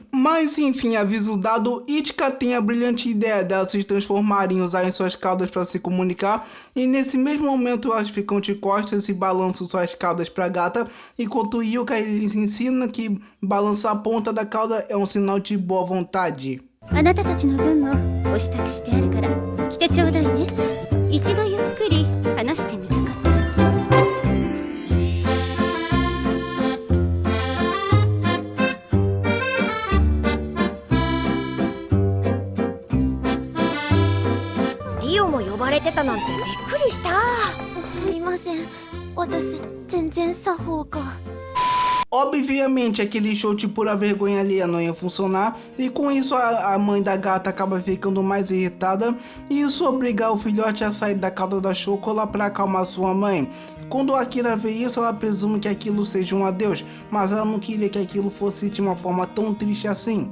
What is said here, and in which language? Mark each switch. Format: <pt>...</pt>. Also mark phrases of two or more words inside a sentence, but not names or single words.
<pt>Mas enfim, aviso dado, Ichika tem a brilhante ideia delas se transformarem e usarem suas caudas para se comunicar, e nesse mesmo momento elas ficam de costas e balançam suas caudas para a gata, enquanto Yuka lhes ensina que balançar a ponta da cauda é um sinal de boa vontade.</pt> <ja>あなたたちの分もお支度してあるから来てちょうだいね。一度ゆっくり話してみたかった。リオも呼ばれてたなんてびっくりした。すみません、私全然作法が。</ja> <pt>Obviamente aquele show de pura vergonha alheia não ia funcionar, e com isso a mãe da gata acaba ficando mais irritada, e isso obriga o filhote a sair da cauda da Chocola para acalmar sua mãe. Quando a Akira vê isso, ela presume que aquilo seja um adeus, mas ela não queria que aquilo fosse de uma forma tão triste assim.</pt>